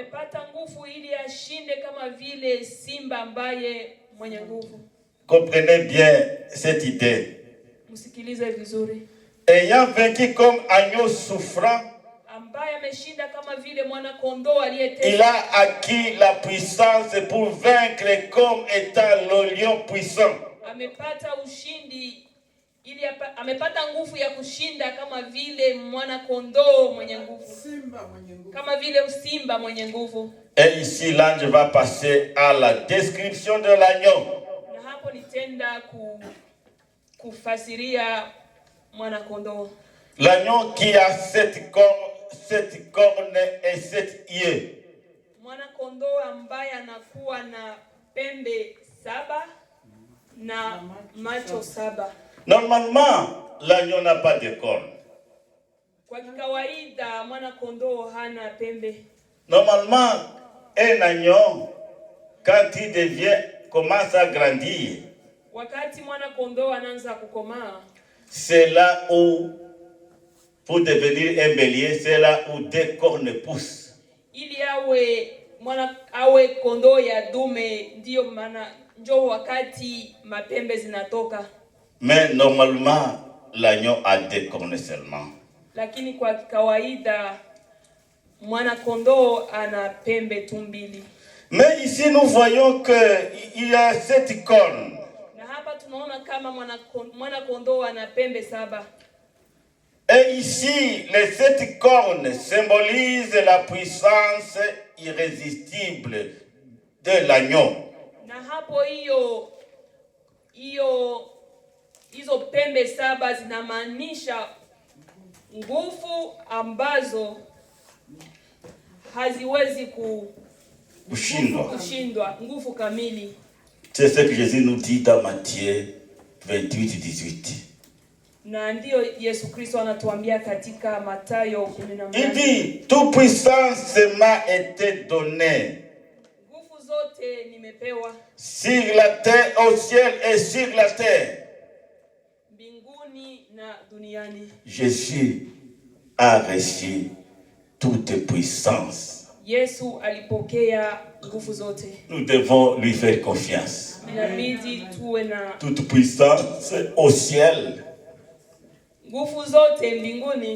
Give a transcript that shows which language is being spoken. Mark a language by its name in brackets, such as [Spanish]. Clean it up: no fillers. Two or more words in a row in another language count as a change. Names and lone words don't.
[French] Comprenez bien cette idée. Ayant vaincu comme agneau souffrant, il a acquis la puissance pour vaincre comme étant le lion puissant. [Swahili] Amepata nguvu ya kushinda kama vile mwana kondoo mwenye nguvu. Kama vile simba mwenye nguvu. [French] Et ici l'ange va passer à la description de l'agneau. [Swahili] Na hapo nitenda kufasiria mwana kondoo. [French] L'agneau qui a 7 cornes et 7 yeux. [Swahili] Mwana kondoo ambaye anakuwa na pembe 7 na macho 7. [French] Normalement, l'agneau n'a pas de cornes. Normalement, un agneau, quand il commence à grandir, c'est là où, pour devenir un bélier, c'est là où 2 cornes poussent. Mais normalement, l'agneau a 2 cornes seulement. [Swahili] Lakini kwa kawaida mwana kondoo ana pembe tu 2. [French] Mais ici, nous voyons qu'il y a 7 cornes. [Swahili] Na hapa tunaona kama mwana kondoo ana pembe 7. [French] Et ici, les 7 cornes symbolisent la puissance irrésistible de l'agneau. [Swahili] Na hapo hizo pembe 7 zinamaanisha nguvu ambazo haziwezi kushindwa, nguvu kamili. [French] C'est ce que Jésus nous dit dans Matthieu 28:18. [Swahili] Na ndio Yesu Kristo anatuambia katika Mathayo 18. [French] Il dit, toute puissance m'a été donnée. [Swahili] Nguvu zote nimepewa. [French] Sur la terre, au ciel et sur la terre. [Swahili] Mbinguni na duniani. [French] Jésus a reçu toute puissance. [Swahili] Yesu alipokea nguvu zote. [French] Nous devons lui faire confiance. [Swahili] Inabidi tuwe na [French] toute puissance au ciel. [Swahili] Nguvu zote mbinguni.